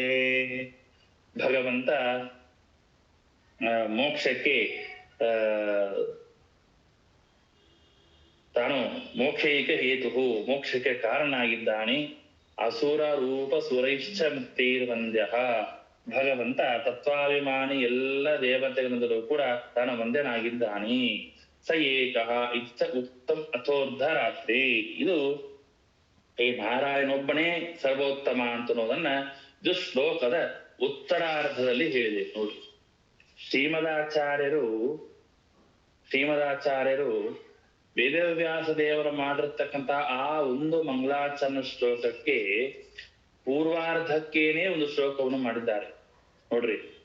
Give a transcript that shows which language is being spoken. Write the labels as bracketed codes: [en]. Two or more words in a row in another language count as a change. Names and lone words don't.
[kn] ಭಗವಂತ ಮೋಕ್ಷಕ್ಕೆ ತಾನು [sa] ಮೋಕ್ಷೈಕ ಹೇತು, [kn] ಮೋಕ್ಷಕ್ಕೆ ಕಾರಣ ಆಗಿದ್ದಾನೆ. [sa] ಅಸುರ ರೂಪ ಸುರೈಶ್ಚ ಮುಕ್ತಿರ್ವಂದ್ಯ. [kn] ಭಗವಂತ ತತ್ವಾಭಿಮಾನಿ ಎಲ್ಲ ದೇವತೆಗಳಿಂದಲೂ ಕೂಡ ತಾನು ವಂದ್ಯನಾಗಿದ್ದಾನೆ. [sa] ಸ ಏಕಃ ಇಚ್ಛ ಉತ್ತಮ ಅಥೋರ್ಧರಾತ್ರಿ. [kn] ಇದು ಈ ನಾರಾಯಣೊಬ್ಬನೇ ಸರ್ವೋತ್ತಮ ಅಂತನ್ನೋದನ್ನ ಇದು ಶ್ಲೋಕದ ಉತ್ತರಾರ್ಧದಲ್ಲಿ ಹೇಳಿದೆ ನೋಡಿ. ಶ್ರೀಮದಾಚಾರ್ಯರು ವೇದವ್ಯಾಸ ದೇವರು ಮಾಡಿರ್ತಕ್ಕಂಥ ಆ ಒಂದು ಮಂಗಳಾಚರಣ ಶ್ಲೋಕಕ್ಕೆ ಪೂರ್ವಾರ್ಧಕ್ಕೇನೆ ಒಂದು ಶ್ಲೋಕವನ್ನು ಮಾಡಿದ್ದಾರೆ ನೋಡ್ರಿ.